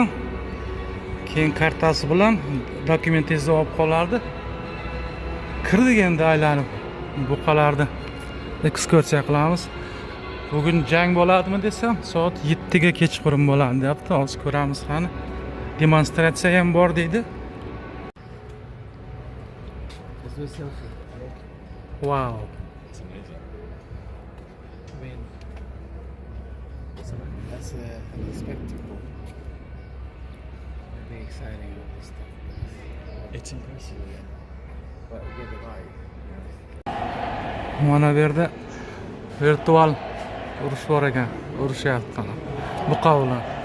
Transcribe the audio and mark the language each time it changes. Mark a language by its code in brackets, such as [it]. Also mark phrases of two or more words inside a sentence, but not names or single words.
[uz] Keyin kartasi bilan dokumentingizni olib qolardi. Kirdik endi aylanib buqalarni ekskursiya qilamiz. Bugun jang bo'ladimi desam, soat 7 ga kechqurun bo'ladi deyapti. Hozir ko'ramiz qani. Demonstratsiya ham bor deydi. [en] Wow. It's amazing. I mean, that's a spectacle. Very exciting all this stuff. It's impressive, yeah. But we get the vibe. [uz] Mana bu yerda virtual urush bor ekan. Urushyapti qana. Buqa bilan.